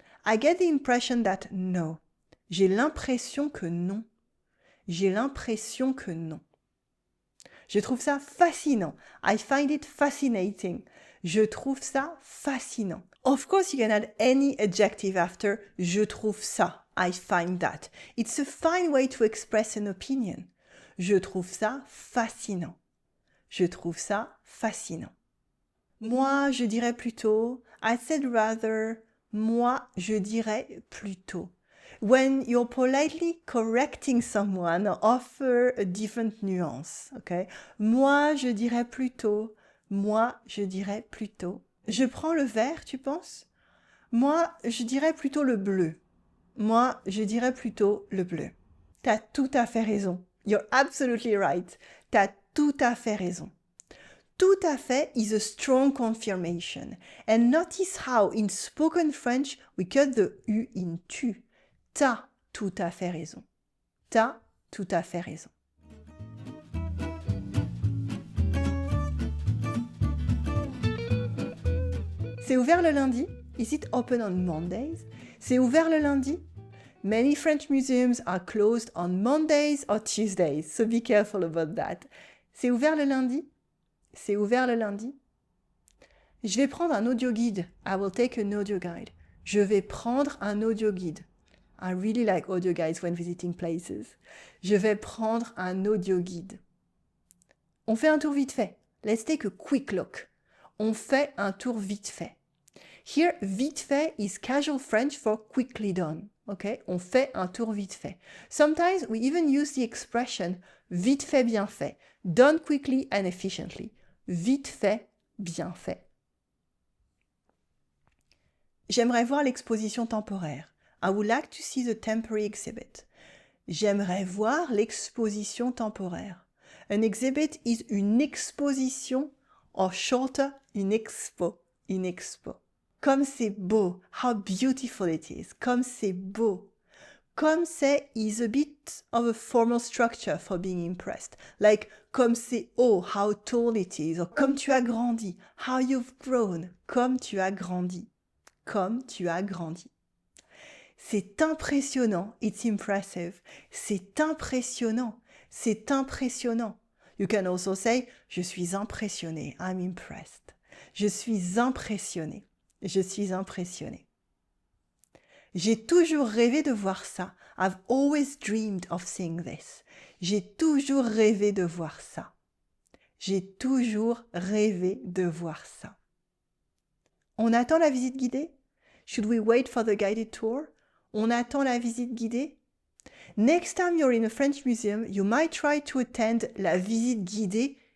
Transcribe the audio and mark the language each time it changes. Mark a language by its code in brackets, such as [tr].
[en] I get the impression that no. [fr] J'ai l'impression que non. J'ai l'impression que non. Je trouve ça fascinant. [en] I find it fascinating. [fr] Je trouve ça fascinant. [en] Of course, you can add any adjective after [fr] je trouve ça. [en] I find that. It's a fine way to express an opinion. [fr] Je trouve ça fascinant. Je trouve ça fascinant. Moi, je dirais plutôt. [en] I said rather. [fr] Moi, je dirais plutôt. [en] When you're politely correcting someone, offer a different nuance, okay? [fr] Moi, je dirais plutôt. Moi, je dirais plutôt. Je prends le vert, tu penses? Moi, je dirais plutôt le bleu. Moi, je dirais plutôt le bleu. T'as tout à fait raison. [en] You're absolutely right. [fr] T'as tout à fait raison. [en] Tout à fait is a strong confirmation. And notice how in spoken French we cut the U in tu. [fr] T'as tout à fait raison. T'as tout à fait raison. C'est ouvert le lundi? [en] Is it open on Mondays? [fr] C'est ouvert le lundi? [en] Many French museums are closed on Mondays or Tuesdays, so be careful about that. [fr] C'est ouvert le lundi? C'est ouvert le lundi? Je vais prendre un audio guide. [en] I will take an audio guide. [fr] Je vais prendre un audio guide. [en] I really like audio guides when visiting places. [fr] Je vais prendre un audio guide. On fait un tour vite fait. [en] Let's take a quick look. [fr] On fait un tour vite fait. [en] Here, vite fait is casual French for quickly done. Okay? [fr] On fait un tour vite fait. [en] Sometimes we even use the expression vite fait, bien fait. Done quickly and efficiently. [fr] Vite fait, bien fait. J'aimerais voir l'exposition temporaire. [en] I would like to see the temporary exhibit. [fr] J'aimerais voir l'exposition temporaire. [en] An exhibit is une exposition, or shorter, une expo. Une expo. [fr] Comme c'est beau. [en] How beautiful it is. [fr] Comme c'est beau. [en] Comme c'est is a bit of a formal structure for being impressed. Like, [fr] comme c'est haut, [en] how tall it is. Or [fr] comme tu as grandi, [en] how you've grown. [fr] Comme tu as grandi. Comme tu as grandi. C'est impressionnant. [en] It's impressive. [fr] C'est impressionnant. C'est impressionnant. [en] You can also say, [fr] je suis impressionné. [en] I'm impressed. [fr] Je suis impressionné. Je suis impressionné. J'ai toujours rêvé de voir ça. [en] I've always dreamed of seeing this. [fr] J'ai toujours rêvé de voir ça. J'ai toujours rêvé de voir ça. On attend la visite guidée? [en] Should we wait for the guided tour? [fr] On attend la visite guidée? [en] Next time you're in a French museum, you might try to attend la visite guidée